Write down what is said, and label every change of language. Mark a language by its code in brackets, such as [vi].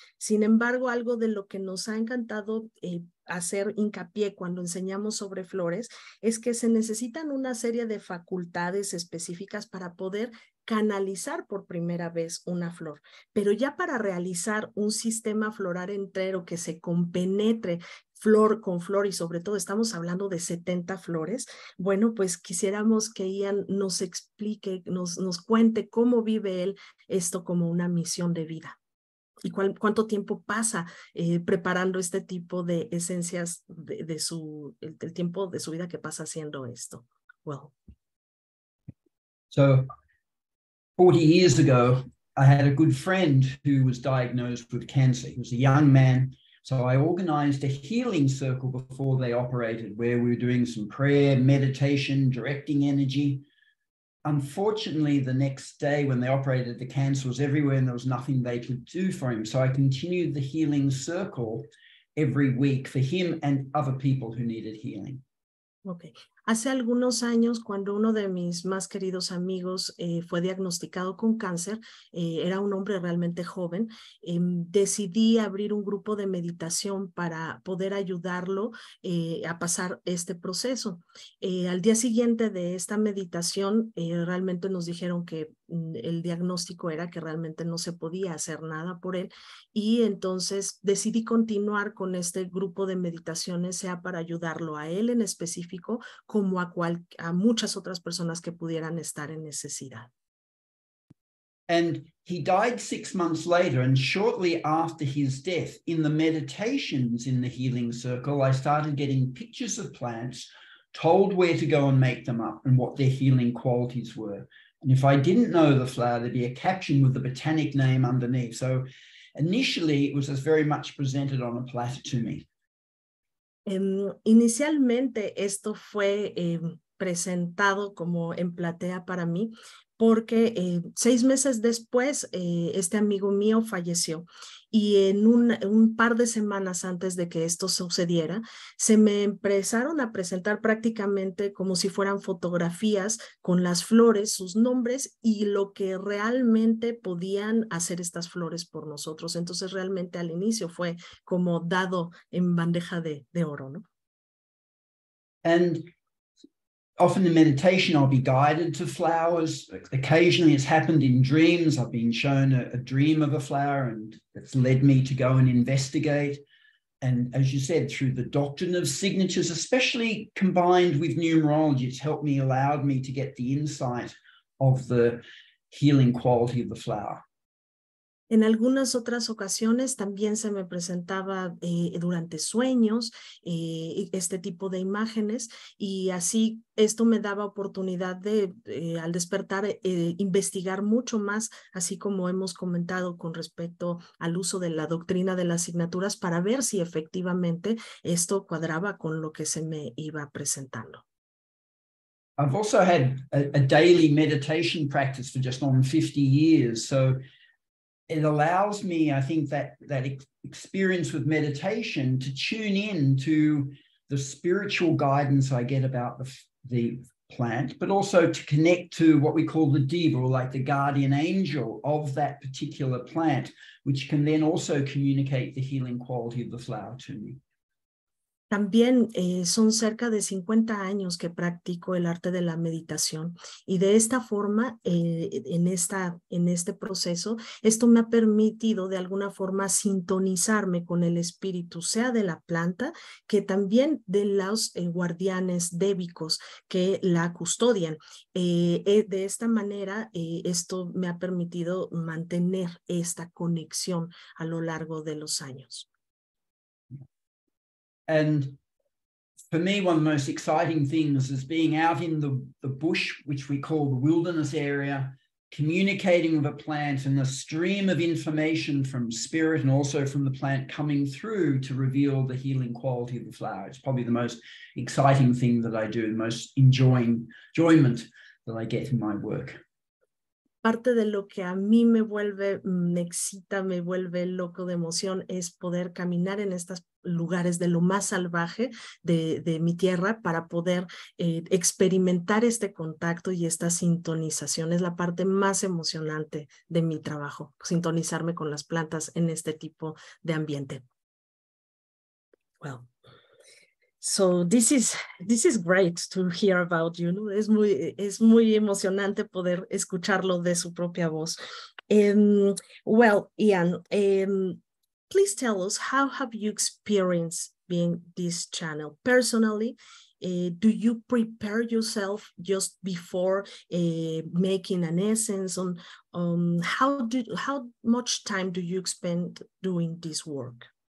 [es] Sin embargo, algo de lo que nos ha encantado hacer hincapié cuando enseñamos sobre flores es que se necesitan una serie de facultades específicas para poder canalizar por primera vez una flor, pero ya para realizar un sistema floral entero que se compenetre flor con flor y sobre todo estamos hablando de 70 flores, bueno, pues quisiéramos que Ian nos explique, nos cuente cómo vive él esto como una misión de vida. ¿Y cuánto tiempo pasa preparando este tipo de esencias el tiempo de su vida que pasa haciendo esto? [en] Well. So 40 years ago, I had a good friend who was diagnosed with cancer. He was a young man. So I organized a healing circle before they operated where we were doing some prayer, meditation, directing energy. Unfortunately, the next day when they operated, the cancer was everywhere and there was nothing they could do for him. So I continued the healing circle every week for him and other people who needed healing. Okay. [es] Hace algunos años, cuando uno de mis más queridos amigos fue diagnosticado con cáncer, era un hombre realmente joven, decidí abrir un grupo de meditación para poder ayudarlo a pasar este proceso. Al día siguiente de esta meditación, realmente nos dijeron que el diagnóstico era que realmente no se podía hacer nada por él y entonces decidí continuar con este grupo de meditaciones, sea para ayudarlo a él en específico, como a muchas otras personas que pudieran estar en necesidad. [en] And he died 6 months later, and shortly after his death, in the meditations in the healing circle, I started getting pictures of plants, told where to go and make them up and what their healing qualities were. And if I didn't know the flower, there'd be a caption with the botanic name underneath. So initially, it was very much presented on a platter to me. [es] Inicialmente esto fue presentado como en platea para mí porque 6 meses después este amigo mío falleció y en un par de semanas antes de que esto sucediera se me empezaron a presentar prácticamente como si fueran fotografías con las flores, sus nombres y lo que realmente podían hacer estas flores por nosotros. Entonces realmente al inicio fue como dado en bandeja de oro, ¿no? [en] And often in meditation, I'll be guided to flowers. Occasionally it's happened in dreams. I've been shown a dream of a flower and it's led me to go and investigate. And as you said, through the doctrine of signatures, especially combined with numerology, it's helped me, allowed me to get the insight of the healing quality of the flower. [es] En algunas otras ocasiones también se me presentaba durante sueños este tipo de imágenes y así esto me daba oportunidad de, al despertar, investigar mucho más, así como hemos comentado con respecto al uso de la doctrina de las asignaturas para ver si efectivamente esto cuadraba con lo que se me iba presentando. [en] I've also had a daily meditation practice for just on 50 years. So it allows me, I think, that experience with meditation to tune in to the spiritual guidance I get about the plant, but also to connect to what we call the diva, or like the guardian angel of that particular plant, which can then also communicate the healing quality of the flower to me. [es] También son cerca de 50 años que practico el arte de la meditación y de esta forma, en este proceso, esto me ha permitido de alguna forma sintonizarme con el espíritu, sea de la planta, que también de los guardianes débicos que la custodian. De esta manera, esto me ha permitido mantener esta conexión a lo largo de los años. [en] And for me, one of the most exciting things is being out in the bush, which we call the wilderness area, communicating with a plant and the stream of information from spirit and also from the plant coming through to reveal the healing quality of the flower. It's probably the most exciting thing that I do, the most enjoyment that I get in my work. [es] Parte de lo que a mí me excita, me vuelve loco de emoción es poder caminar en estos lugares de lo más salvaje de mi tierra para poder experimentar este contacto y esta sintonización. Es la parte más emocionante de mi trabajo, sintonizarme con las plantas en este tipo de ambiente. [en] Well. So this is great to hear about you, ¿no? [es] Es muy emocionante poder escucharlo de su propia voz. [en] Well, Ian, please tell us, how have you experienced being this channel personally? Do you prepare yourself just before making an essence? How much time do you spend doing this work?